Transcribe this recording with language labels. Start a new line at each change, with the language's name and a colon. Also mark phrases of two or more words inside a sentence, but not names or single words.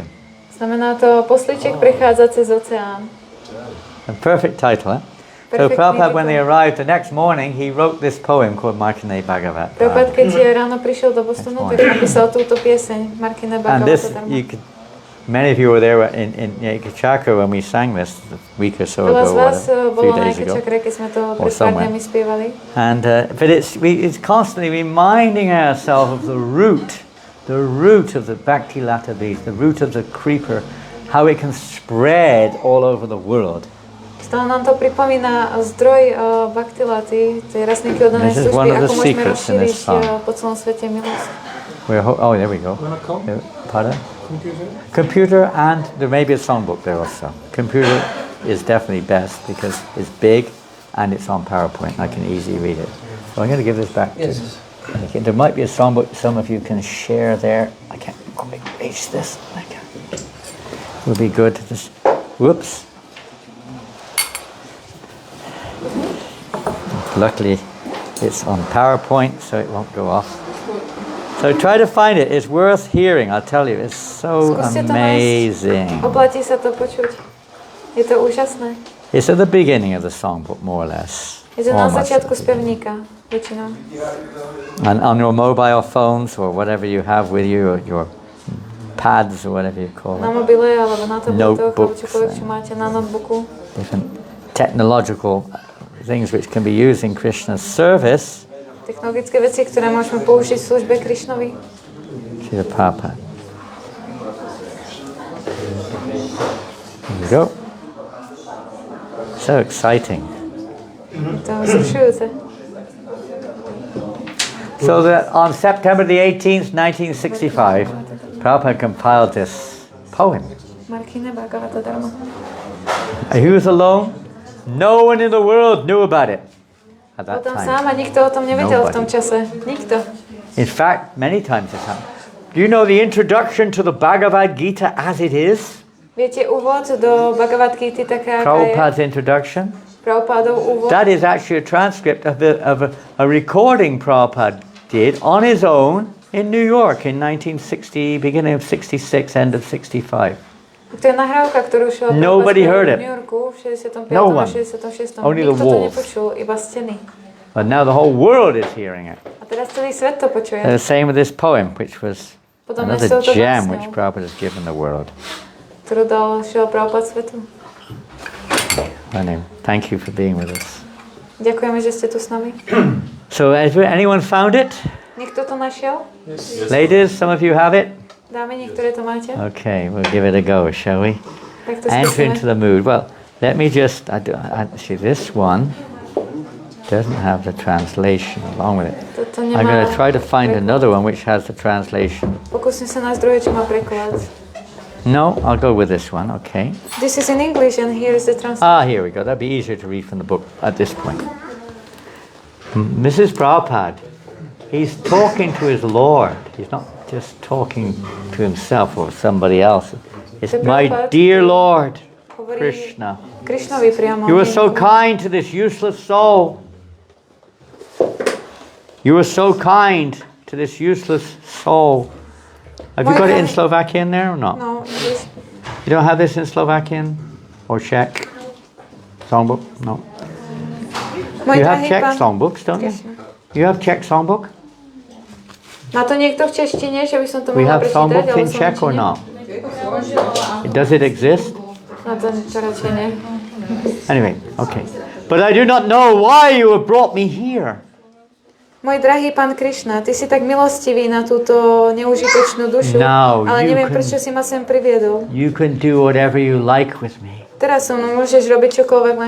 Slovak: Znamená to poslíček prechádza cez oceán.
English: A perfect title, eh? So Prabhupada, when they arrived the next morning, he wrote this poem called Markine Bhagavata.
Slovak: Prabhupada, keď ráno prišiel do Bostonu, tak napísal túto pieseň Markine
English: And this,
Slovak: Bhagavata Dharma.
English: many of you were there in Yakachakra when we sang this a week or so
Slovak: Veľa z
English: ago,
Slovak: vás
English: a
Slovak: bolo
English: few
Slovak: na
English: days ago.
Slovak: Yakachakre, keď sme to
English: Or
Slovak: pred pár
English: somewhere.
Slovak: dňami spievali.
English: And but it's constantly reminding ourselves of the root of the Bhakti Lata beast, the root of the creeper, how it can spread all over the world.
Slovak: Stále nám to pripomína zdroj Bhaktilaty, tej rastlinky oddanej
English: This is one
Slovak: služby,
English: of the
Slovak: ako môžeme
English: secrets in this
Slovak: rozšíriť
English: song.
Slovak: po celom svete milosť.
English: There we go. Wanna come? Pardon? Computer? Computer, and there may be a songbook there also. Computer is definitely best because it's big and it's on PowerPoint. I can easily read it. So I'm going to give this back to. Okay, there might be a songbook some of you can share there. I can't quite reach this. It would be good to just. Whoops. Luckily, it's on PowerPoint, so it won't go off. So try to find it. It's worth hearing, I'll tell you. It's so
Slovak: Skúste to
English: amazing.
Slovak: nájsť. Oplatí sa to počuť. Je to úžasné.
English: It's at the beginning of the songbook, more or less.
Slovak: Je to na
English: Almost
Slovak: začiatku
English: at the beginning.
Slovak: spevníka, väčšinou.
English: And on your mobile phones or whatever you have with you, or your pads or whatever you call
Slovak: Na
English: it,
Slovak: mobile alebo na tabletoch, alebo
English: Notebooks
Slovak: čokoľvek, čo máte na notebooku.
English: different technological things which can be used in Krishna's service.
Slovak: Technologické veci, ktoré môžeme použiť v službe Krišnovi.
English: Srila Prabhupada. There you go. So exciting.
Slovak: To je vzrušujúce.
English: So that on September the 18th, 1965, Prabhupada compiled this poem. Markine Bhagavata Dharma. He was alone. No one in the world knew about it at
Slovak: Bol
English: that
Slovak: tam
English: time.
Slovak: sám a nikto o tom nevedel v tom čase. Nikto.
English: In fact, many times it's happened. Do you know the introduction to the Bhagavad Gita as it is?
Slovak: Viete, úvod do Bhagavad Gita, taká, aká je
English: Prabhupada's introduction?
Slovak: Prabhupádov úvod.
English: That is actually a transcript of a recording Prabhupada did on his own in New York in 1960, beginning of 66, end of 65.
Slovak: To je nahrávka, ktorú šiel
English: Nobody heard
Slovak: v it. New Yorku v 65.
English: No
Slovak: a
English: one.
Slovak: 66.
English: Only the
Slovak: Nikto to
English: walls.
Slovak: nepočul, iba steny.
English: But now the whole world is hearing it.
Slovak: A teraz celý svet to počuje.
English: The same with this poem, which was
Slovak: Podobne s
English: another
Slovak: touto
English: gem
Slovak: básňou,
English: which Prabhupada has given the world.
Slovak: ktorú dal šiel Prabhupada svetu.
English: Anyway, thank you for being with us.
Slovak: Ďakujeme, že ste tu s nami.
English: So, has anyone found it?
Slovak: Niekto to našiel?
English: Ladies, some of you have it?
Slovak: Dáme, niektoré to máte?
English: Okay, we'll give it a go, shall we?
Slovak: Tak to
English: Enter into
Slovak: skúsime.
English: the mood. Well, let me just, actually this one doesn't have the translation along with it.
Slovak: Toto
English: I'm
Slovak: nemá
English: going to try to find
Slovak: preklad.
English: another one which has the translation.
Slovak: Pokúsim sa nájsť druhé, čo má preklad.
English: No, I'll go with this one, okay. This is in English and here is the translation. Here we go. That'd be easier to read from the book at this point. Mrs. Prabhupada, he's talking to his Lord. He's not just talking to himself or somebody else. It's The my Prabhupada dear Lord,
Slovak: Hovorí
English: Krishna.
Slovak: Krišnovi priamo.
English: You were so kind to this useless soul. You were so kind to this useless soul. Have you got it in Slovakian there or not? No, English. You don't have this in Slovakian or Czech songbook? No.
Slovak: Môj
English: You have
Slovak: drahý
English: Czech
Slovak: pán
English: songbooks, don't you?
Slovak: Krishna.
English: You have Czech songbook?
Slovak: Má to niekto v češtine, že by som to
English: We
Slovak: mohla
English: have
Slovak: prečítať?
English: songbooks
Slovak: alebo
English: in Czech or
Slovak: slovenčine?
English: not? Does it exist?
Slovak: No to radšej nie.
English: Anyway, okay. But I do not know why you have brought me here.
Slovak: Môj drahý pán Krišna, ty si tak milostivý na túto neužitočnú dušu,
English: Now
Slovak: ale
English: you
Slovak: neviem,
English: can-
Slovak: prečo si ma sem priviedol.
English: You can do whatever you like with me.
Slovak: Teraz so mnou môžeš robiť čokoľvek len